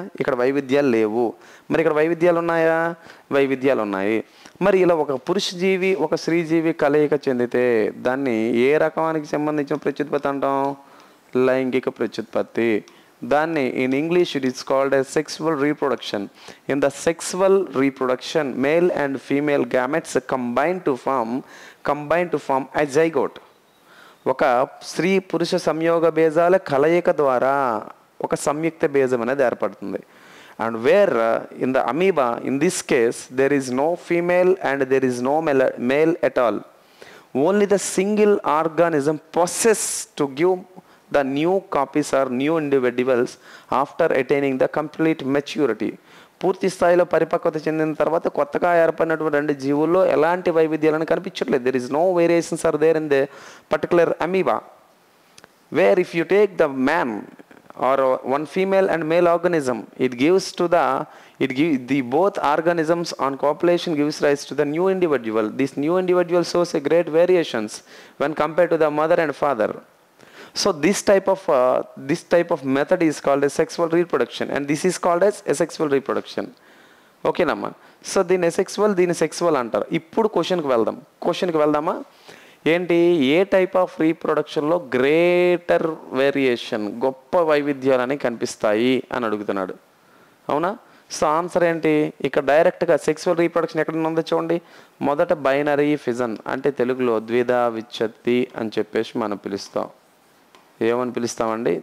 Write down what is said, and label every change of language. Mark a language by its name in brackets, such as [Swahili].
[Telugu] ఇక్కడ వైవిధ్యాలు లేవు. మరి ఇక్కడ వైవిధ్యాలు ఉన్నాయా? వైవిధ్యాలు ఉన్నాయి. మరి ఇలా ఒక పురుష జీవి, ఒక స్త్రీ జీవి కలయిక చెందితే దాన్ని ఏ రకానికి సంబంధించిన ప్రత్యుత్పత్తి అంటాం? లైంగిక ప్రత్యుత్పత్తి. దాన్ని [English] In English it is called as sexual reproduction. In the sexual reproduction, male and female gametes combine to form a zygote. [Telugu] ఒక స్త్రీ పురుష సంయోగ బీజాల కలయిక ద్వారా ఒక సంయుక్త బీజం అనేది ఏర్పడుతుంది. [English] And where in the amoeba, in this case, there is no female and there is no male at all. Only the single organism possesses to give the new copies or new individuals after attaining the complete maturity. [Telugu] పూర్తి స్థాయిలో పరిపక్వత చెందిన తర్వాత కొత్తగా ఏర్పడినటువంటి రెండు జీవుల్లో ఎలాంటి వైవిధ్యాలను కనిపించట్లేదు. [English] There is no variations are there in the particular amoeba. Where if you take the man or one female and male organism, it gives the both organisms on copulation gives rise to the new individual. This new individual shows a great variations when compared to the mother and father. So this type of method is called as sexual reproduction, and this is called as asexual reproduction. Okay namma. [Telugu] So దీని sexual అంటారు. ఇప్పుడు క్వశ్చన్కి వెళ్దామా? ఏంటి, ఏ type of రీప్రొడక్షన్లో greater variation, గొప్ప వైవిధ్యాలని కనిపిస్తాయి అని అడుగుతున్నాడు. అవునా? సో ఆన్సర్ ఏంటి? ఇక్కడ డైరెక్ట్గా సెక్సువల్ రీప్రొడక్షన్ ఎక్కడ ఉందో చూడండి. మొదట బైనరీ ఫిజన్, అంటే తెలుగులో ద్విధా విచ్ఛత్తి అని చెప్పేసి మనం పిలుస్తాం. ఏమని పిలుస్తామండి?